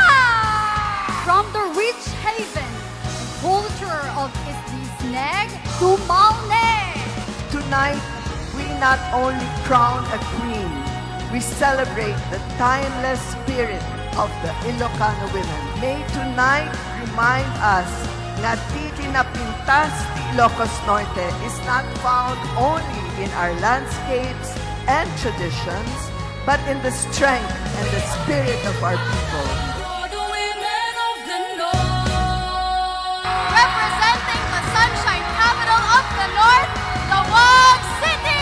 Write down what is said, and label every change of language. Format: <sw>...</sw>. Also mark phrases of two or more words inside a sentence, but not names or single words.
<en>From the rich haven, culture of Isdisneg, Dumalne! Tonight, we not only crown a queen, we celebrate the timeless spirit of the Ilocano women. May tonight remind us</en> <ilo>na titi na pintas ni Ilocos Norte</ilo> <en>is not found only in our landscapes and traditions, but in the strength and the spirit of our people. Representing the sunshine capital of the north, Laoag City!</en>